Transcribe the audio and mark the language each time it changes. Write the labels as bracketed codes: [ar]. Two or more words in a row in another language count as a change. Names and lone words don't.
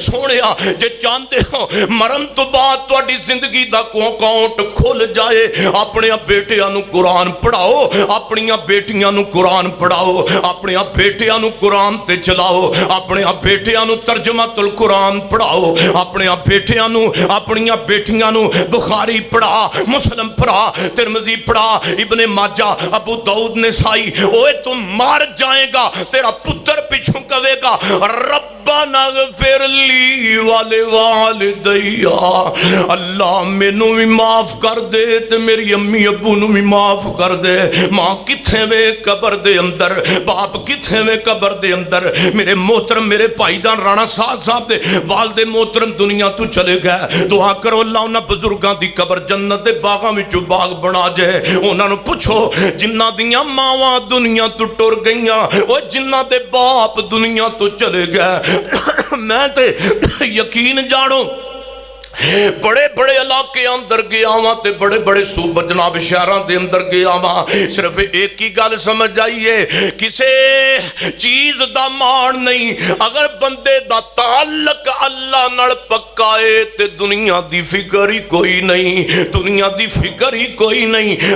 [pa] سونیا جے چاہتے ہو مرن تو بعد تہاڈی زندگی دا اکاؤنٹ کھل جائے، اپنے بیٹیاں نو قرآن پڑھاؤ، اپنی بیٹیاں نو قرآن پڑھاؤ، اپنے بیٹیاں نو قرآن تے چلاؤ، اپنے بیٹیاں نو ترجمہ القرآن پڑھاؤ، اپنے بیٹیاں نو اپنی بیٹیاں نو بخاری پڑھا، مسلم پڑھا، ترمذی پڑھا، ابن ماجہ، ابو داؤد نسائی۔ اوے تم مار جائے گا، تیرا پتر پیچھوں کہے گا [ar] ربنا اغفر لی والوالدی، [pa] اللہ مینوں بھی معاف کر دے تے میری امی ابو نو بھی معاف کر دے۔ ماں کتھے وے قبر دے اندر، باپ کتھے وے قبر دے اندر۔ میرے محترم میرے بھائی جان رانا صاحب دے والد محترم دنیا تو چلے گئے، دعا کرو اللہ انہاں بزرگاں دی قبر جنت دے باغاں وچوں باغ بنا جائے۔ انہاں نو پوچھو جنہاں دیاں ماواں دنیا تو ٹر گئیاں، او جنہاں دے باپ دنیا تو چلے گئے، میں تے یقین جانو بڑے بڑے علاقے اندر گیا ہاں تے بڑے بڑے صوبہ جناب شہراں دے اندر گیا ہاں، صرف ایک ہی گل سمجھ آئیے، کسے چیز دا مان نہیں، اگر بندے دا تعلق اللہ نال پکا ہے تے دنیا دی فکر ہی کوئی نہیں، دنیا دی فکر ہی کوئی نہیں۔